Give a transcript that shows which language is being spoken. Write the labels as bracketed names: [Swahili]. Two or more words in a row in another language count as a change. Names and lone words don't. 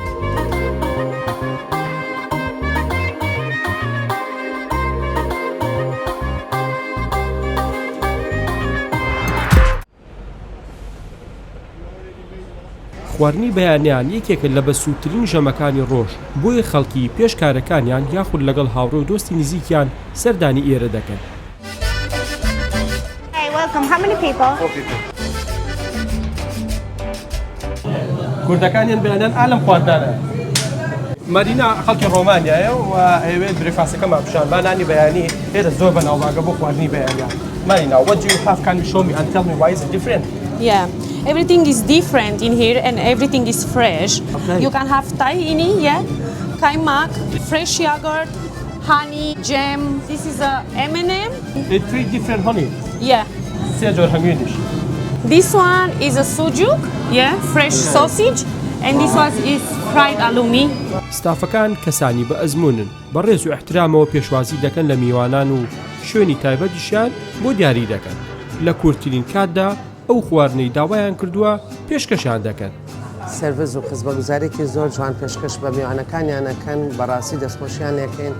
[Central Kurdish] خواردنی بەیانیان یەکێکە لە بەسوودترین ژەمەکانی ڕۆژ بۆیە خەڵکی پێشکارەکانیان یاخود لەگەڵ هاوڕێ و دۆستی نزیکیان سەردانی ئێرە دەکەن. [English] Hey, welcome. How many people? 4 people. [Central Kurdish] کوردەکانیان بەیانیان ئالەم خواردانە. مەرینا خەڵکی ڕۆمانیایە و ئەوێت برێفاسەکەمان پیشان نانی بەیانی ئێرە زۆر بەناوباگە بۆ خواردنی بەیانیان. [English] Marina, what do you have? Can you show me and tell me why is it different? Yeah, everything is different in here and everything is fresh. Okay. You can have tahini, yeah, kaimak, fresh yogurt, honey, jam. This is a M&M. It's 3 different honey. Yeah. [Central Kurdish] سێجۆر هەموویش. [English] This one is a sujuk, yeah, fresh sausage, and this one is fried alumi. [Central Kurdish] ستافەکان کەسانی بە ئەزمونن بە ڕێز و احترامەوە پێشوازی دەکەن لە میوانان و شوێنی تایبەتیشیان بۆ دیاری دەکەن. لە کورتترین کاتدا ئەو خواردنەی داوایان کردووە پێشکەشیان دەکەن. سەرڤیس و خزمەتگوزارێکی زۆر جوان پێشکەش بە میوانەکانیانەکەن بەڕاستی دەستخۆشیان لێکەین.